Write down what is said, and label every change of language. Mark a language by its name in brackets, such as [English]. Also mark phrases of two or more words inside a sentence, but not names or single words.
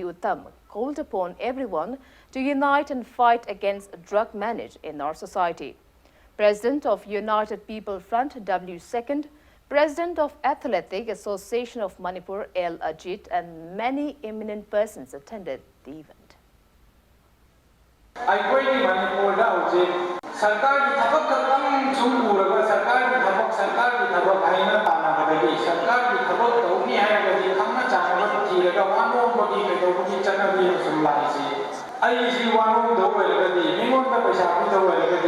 [English] Uttam, called upon everyone to unite and fight against drug management in our society. President of United People Front, W. Second, President of Athletic Association of Manipur, L. Ajit, and many eminent persons attended the event. [Manipuri] ꯑꯩꯈꯣꯏꯒꯤ ꯃꯅꯤꯄꯨꯔꯗ ꯍꯧꯖꯤꯛ ꯁꯔꯀꯥꯔꯒꯤ ꯊꯕꯛ ꯈꯛꯇꯪ ꯁꯨꯝ ꯎꯔꯒ ꯁꯔꯀꯥꯔꯒꯤ ꯊꯕꯛ ꯍꯥꯏꯅ ꯇꯥꯟꯅꯕꯗꯒꯤ ꯁꯔꯀꯥꯔꯒꯤ ꯊꯕꯛ ꯇꯧꯅꯤ ꯍꯥꯏꯔꯒꯗꯤ ꯈꯪꯅ ꯆꯥꯟꯅꯕ ꯊꯤꯔꯒ ꯋꯥꯅꯣꯝꯕꯒꯤ ꯀꯩꯗꯧꯕꯒꯤ ꯆꯠꯅꯕꯤ ꯁꯨꯝ ꯂꯥꯛꯏꯁꯤ ꯑꯩꯁꯤ ꯋꯥꯅꯣꯝꯗ ꯑꯣꯏꯔꯒꯗꯤ ꯃꯤꯉꯣꯟꯗ ꯄꯩꯁꯥ ꯄꯤꯗ ꯑꯣꯏꯔꯒꯗꯤ